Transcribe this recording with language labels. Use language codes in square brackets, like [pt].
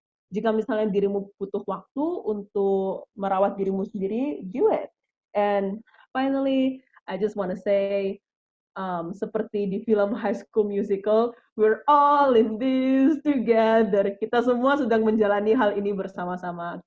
[id] Jika misalnya dirimu butuh waktu untuk merawat dirimu sendiri, [en] do it. And finally, I just want to say, [id] seperti di film [en] High School Musical, we're all in this together. [id] Kita semua sedang menjalani hal ini bersama-sama.